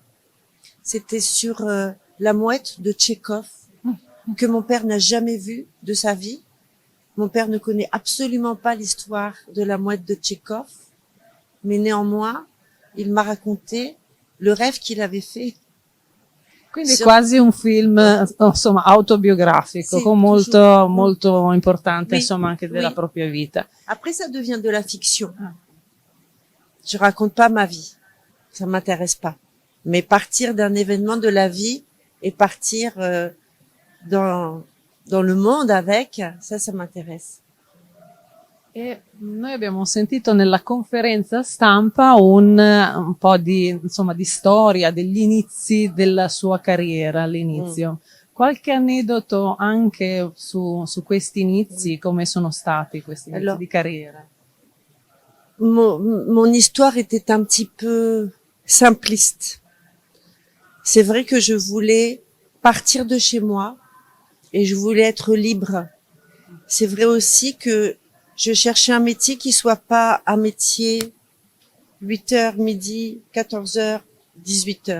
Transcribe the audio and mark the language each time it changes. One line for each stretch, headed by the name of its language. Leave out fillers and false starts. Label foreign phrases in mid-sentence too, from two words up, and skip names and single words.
French: C'était sur la mouette de Tchekhov que mon père n'a jamais vu de sa vie. Mon père ne connaît absolument pas l'histoire de la mouette de Tchekhov, mais néanmoins il m'a raconté le rêve qu'il avait fait.
Italian: Quindi è quasi un film, insomma, autobiografico, Sì, molto importante,
French: oui,
Italian: insomma, anche della propria vita.
French: Après, ça devient de la fiction. Je raconte pas ma vie. Ça m'intéresse pas. Mais partir d'un événement de la vie et partir dans le monde avec, ça m'intéresse.
Italian: E noi abbiamo sentito nella conferenza stampa un po' di storia, degli inizi della sua carriera all'inizio. Qualche aneddoto anche su questi inizi, come sono stati questi inizi di carriera?
French: Mon histoire était un petit peu simpliste. C'est vrai que je voulais partir de chez moi et je voulais être libre. C'est vrai aussi que je cherchais un métier qui soit pas un métier 8h, midi, 14h, 18h.